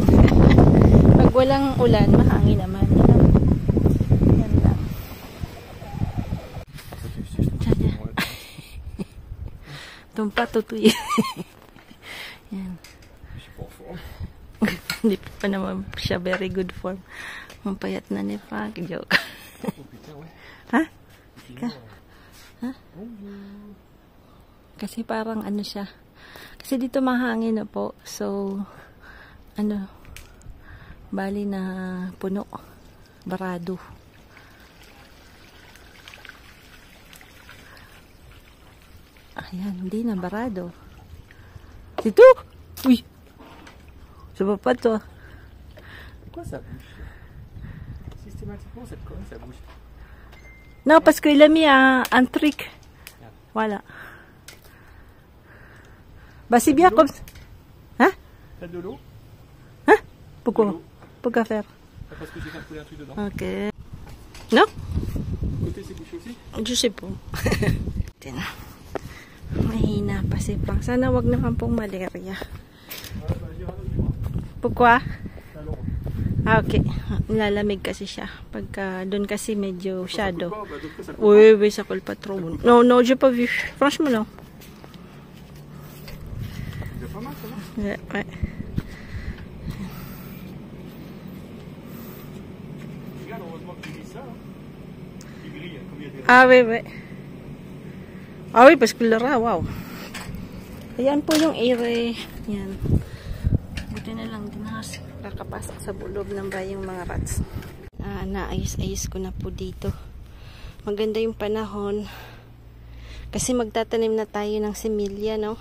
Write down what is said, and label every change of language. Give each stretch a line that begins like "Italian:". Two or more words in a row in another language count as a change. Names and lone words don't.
Filipino: Pag walang ulan, mahangin naman. Yan lang. Tumpa tutuy. Yan. Hindi pa naman siya
English: very good form.
Filipino: Mampayat na ni Frank. Joke. Ha? Ha? Kasi parang siya. Kasi dito mahangin na po. So, bali na puno. Barado. Ayan, hindi na barado. Dito! Uy! Sa baba to.
French: Pourquoi ça bouge? Systématiquement, cette colonne, ça bouge. Non, parce qu'il a mis un truc. Voilà. Bah, c'est bien comme ça. Hein? T'as de l'eau? Hein? Pourquoi? Pourquoi faire? Parce que j'ai fait couler un truc dedans. Ok. Non? Côté, c'est bouché aussi? Je sais pas.
Filipino: Mahina pa si Pang. Sana wag naman pong malaria.
French: Pourquoi? Ah, okay.
Filipino: Nilalamig kasi siya. Pagka doon kasi medyo shadow.
French: Oui, ça colle pas trop. Non, j'ai pas vu. Franchement, non. C'est pas mal, ça va? Ouais. Regarde, heureusement que tu dis ça. Il brille, comme il y a des... Ah, oui. Ah, oui, parce que le rat, wow.
Filipino: Ayan po yung ere. Yan. Buti na lang din nakapasok sa loob ng bayang mga rats. Naayos-ayos ko na po dito. Maganda yung panahon. Kasi magtatanim na tayo ng similya, no?